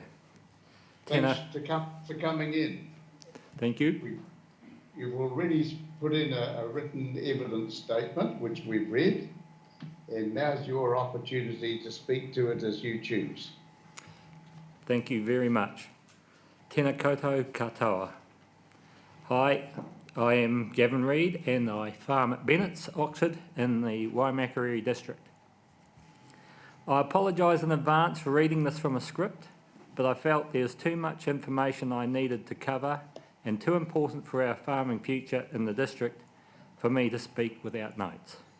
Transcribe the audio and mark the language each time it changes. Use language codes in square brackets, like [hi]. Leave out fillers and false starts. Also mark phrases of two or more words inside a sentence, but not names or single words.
[en] Thanks for coming in. Thank you. You've already put in a written evidence statement, which we've read, and now's your opportunity to speak to it as you choose. Thank you very much. [mi] Tēnā koutou katoa. [en] Hi, I am Gavin Reid and I farm at Bennett's, Oxford, in the Waimakariri district. I apologise in advance for reading this from a script, but I felt there's too much information I needed to cover and too important for our farming future in the district for me to speak without notes.